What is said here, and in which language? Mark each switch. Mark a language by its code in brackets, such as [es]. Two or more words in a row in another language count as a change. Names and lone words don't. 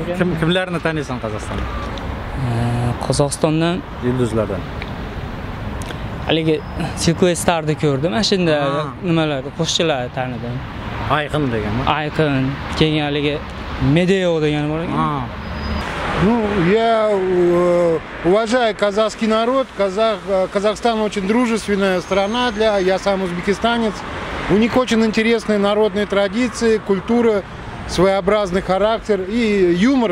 [uz] Kimlarni taniysan Qozog'istonda? Qozog'istondan yulduzlardan. Haligi sequestrni ko'rdim. Mana shunda nimalarni qo'shiqchilarni tanidim. Ayqin deganmi? Ayqin. Keyin haligi Medeo degan bor ekan. [ru] Ну, я уважаю казахский народ. Казахстан очень дружественная страна, я сам узбекистанец. У них очень интересные народные традиции, культура, своеобразный характер и юмор.